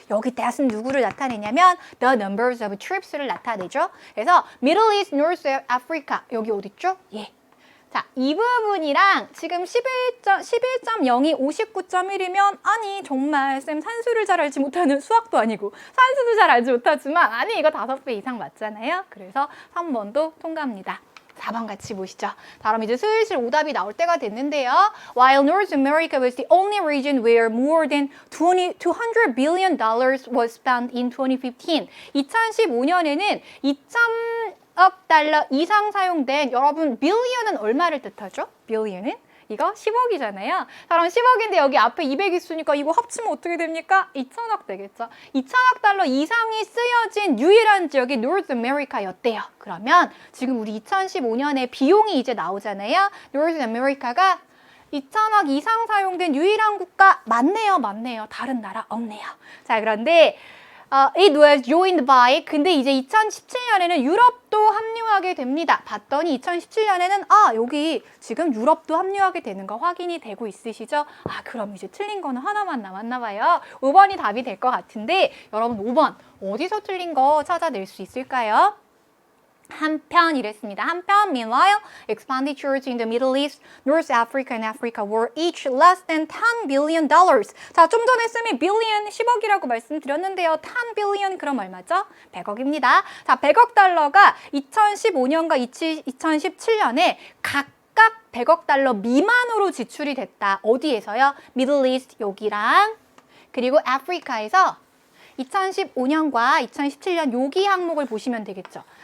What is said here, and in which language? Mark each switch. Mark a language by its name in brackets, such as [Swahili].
[Korean] 여기 that은 누구를 나타내냐면 the numbers of trips를 나타내죠. 그래서 Middle East, North Africa. 여기 어디 있죠? 예. 자, 이 부분이랑 지금 11.0이 59.1이면 아니 정말 쌤 산수를 잘 알지 못하는 수학도 아니고 산수도 잘 알지 못하지만 아니 이거 5배 이상 맞잖아요. 그래서 3번도 통과합니다. 4번 같이 보시죠. 다음 이제 슬슬 오답이 나올 때가 됐는데요. [English] While North America was the only region where more than $200 billion was spent in 2015. [Korean] 2015년에는 2억 달러 이상 사용된 여러분 billion은 얼마를 뜻하죠? billion은? 이거 10억이잖아요. 그럼 10억인데 여기 앞에 200 있으니까 이거 합치면 어떻게 됩니까? 2천억 되겠죠. 2천억 달러 이상이 쓰여진 유일한 지역이 North America였대요. 그러면 지금 우리 2015년에 비용이 이제 나오잖아요. North America가 2천억 이상 사용된 유일한 국가 맞네요. 맞네요. 다른 나라 없네요. 자, 그런데 [English] it was joined by [Korean] 근데 이제 2017년에는 유럽도 합류하게 됩니다. 봤더니 2017년에는 아 여기 지금 유럽도 합류하게 되는 거 확인이 되고 있으시죠? 아 그럼 이제 틀린 거는 하나만 남았나 봐요. 5번이 답이 될 것 같은데 여러분 5번 어디서 틀린 거 찾아낼 수 있을까요? 한편 이랬습니다. 한편 [English] meanwhile expenditures in the Middle East, North Africa and Africa were each less than $10 billion. [Korean] 자, 좀 전에 쌤이 billion 10억이라고 말씀드렸는데요. 10 billion 그럼 얼마죠? 100억입니다. 자, 100억 달러가 2015년과 2017년에 각각 100억 달러 미만으로 지출이 됐다. 어디에서요? Middle East 여기랑 그리고 아프리카에서 2015년과 2017년 여기 항목을 보시면 되겠죠.